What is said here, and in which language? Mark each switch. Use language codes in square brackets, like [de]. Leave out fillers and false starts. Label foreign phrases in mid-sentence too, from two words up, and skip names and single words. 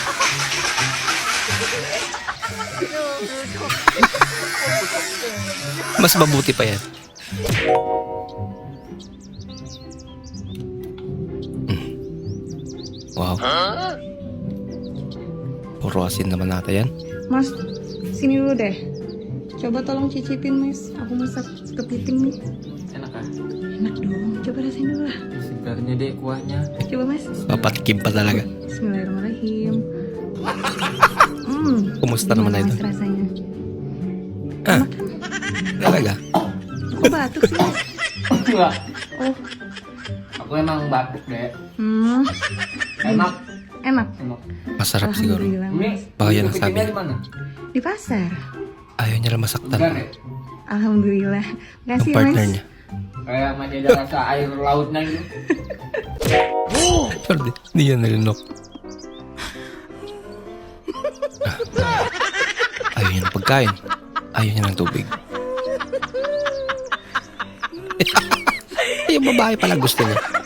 [tl] Mas mabuti pa yan. Wow. Puro asin naman natin yan. [id] Mas, sini dulu deh. Coba tolong cicipin, Mas. Aku masak kepiting nih. Enak ka? Enak dong. Coba rasain dulu lah. Segarnya deh kuahnya. Coba, Mas. [tl] Papatikim pa talaga. [ar] Bismillahirrahmanirrahim. [tl] Kumusta naman [id] Gimana, [tl] ito? [id] Mas, rasanya? [tl] Talaga? [id] Kok batuk sih, Mas? Enggak. Oh, Aku emang batuk deh. enak. Enak. [tl] Masarap siguro. [ar] Alhamdulillah, Mas. [tl] Baka yan ang sabi [id] Kepitingnya [tl] niya. [id] di mana? Di pasar. [tl] Ayaw niya lang masaktan. [id] Segar ya? [ar] Alhamdulillah. [tl] Ang [id] Makasih, [tl] partner [id] Mas. [tl] niya. [id] Kayak masih ada rasa air lautnya gitu. [tl] Sorry, hindi yan nalinok. Ayaw niya ng pagkain. Ayaw niya ng tubig. Yung babae pala gusto niya.